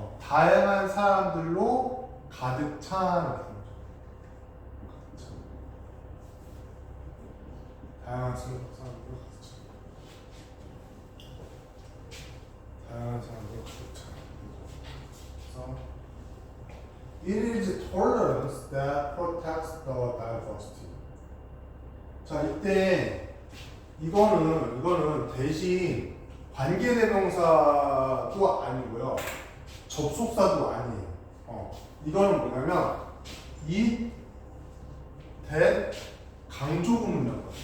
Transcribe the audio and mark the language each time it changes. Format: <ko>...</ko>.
<ko>다양한 사람들로 가득 찬 거죠. 다양한 사람들로 가득 찬. 다양한 사람들로 가득 찬. 그래서</ko> <en>It is tolerance that protects the diversity.</en> <ko>자, 이때 이거는 대신 관계대명사도 아니고요, 접속사도 아니에요. 이거는 뭐냐면 이 that 강조구문이라고 해요.</ko>